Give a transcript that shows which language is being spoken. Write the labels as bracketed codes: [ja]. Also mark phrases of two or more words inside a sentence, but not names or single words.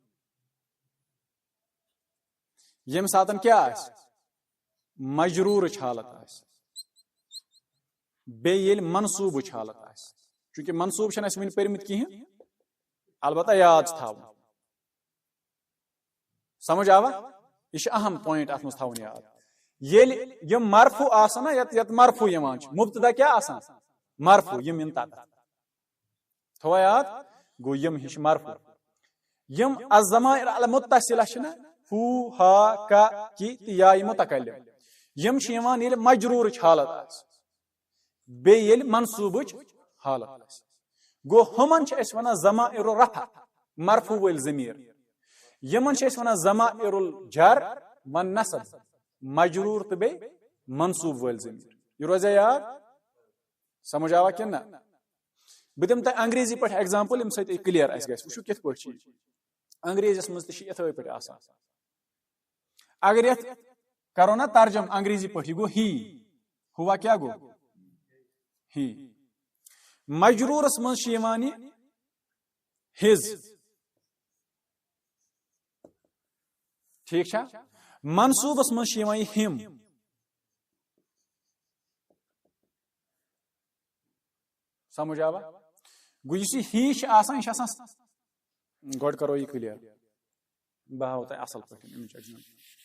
[ks] ییٚمہِ ساتہٕ کیٛاہ آسہِ مجروٗرٕچ حالت آسہِ بیٚیہِ ییٚلہِ منصوٗبٕچ حالت آسہِ چوٗنٛکہِ منصوٗبہٕ چھِنہٕ اَسہِ وُنہِ پٔرمٕتۍ کِہیٖنۍ البتہ یاد چھُ تھاوُن سمجھ آوا یہ چھُ اہم پویِنٹ اتھ منٛز تھاوُن یاد ییٚلہِ یِم مرفوٗ آسان نا یتھ مرفوٗ یِوان چھُ مُبتدا کیٛاہ آسان مرفوٗ یِم یِن تتتھ تھووا یاد گوٚو یِم ہِش مرفوٗ یِم [ar] الضمائر المتصلة [ks] چھِنا ہو ہا کا کی تہٕ یا متکلم یِم چھِ یِوان ییٚلہِ مجروٗرٕچ حالت آسہِ بیٚیہِ ییٚلہِ منصوٗبٕچ حالت آسہِ گوٚو ہُمن چھِ أسۍ ونان [ar] ضمائر الرفع [ks] مرفوٗ وٲلۍ ضمیٖر یِمن چھِ أسۍ ونان [ar] ضمائر الجر والنصب [ks] مجروٗر تہٕ بیٚیہِ منصوٗب وٲلۍ ضمیٖر یہِ روزیا یاد سمجھ آوا کِنہٕ نہ بہٕ دِمہٕ تۄہہِ انگریزی پٲٹھۍ ایگزامپل ییٚمہِ سۭتۍ یہِ کلیر اسہِ گژھِ وٕچھِو کِتھ پٲٹھۍ چھِ انگریزیس منٛز تہِ چھِ یِتھے پٲٹھۍ آسان اگر یتھ کرو نا ترجم انگریزی پٲٹھۍ یہِ گوٚو ہی ہوا کیٛاہ گوٚو ہی مجروٗرس منٛز چھِ یِوان یہِ ہِز ٹھیٖک چھا منصوٗبس منٛز چھِ یِوان یہِ ہِم سمجھ آوا گوٚو یُس یہِ ہی چھِ آسان یہِ چھِ آسان گۄڈٕ کرو یہِ کلیر بہٕ ہاوو تۄہہِ اصل پٲٹھۍ اَمِچ ایگزامپل